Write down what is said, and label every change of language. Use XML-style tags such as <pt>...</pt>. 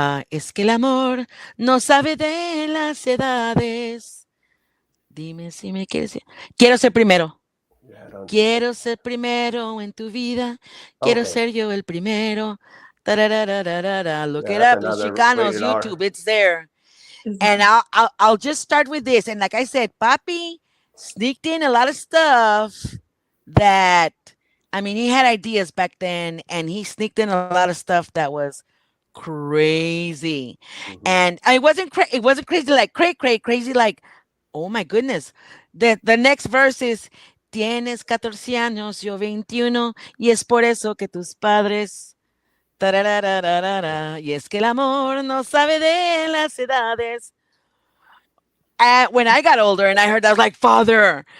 <es>Es que el amor no sabe de las edades. Dime si me quieres. Quiero ser primero. Quiero ser primero en tu vida. Quiero ser yo el primero.</es> <en>Look it up, Los Sheekanos, YouTube, it's there. And I'll just start with this. And like I said, Papi sneaked in a lot of stuff that, I mean, he had ideas back then, and he sneaked in a lot of stuff that was crazy. And it wasn't crazy like crazy like, oh my goodness. The next verse is,</en> <es>tienes 14 años, yo 21, y es por eso que tus padres Tararararara, y es que el amor no sabe de las edades.</es> <en>When I got older and I heard that, I was like, Father.</en>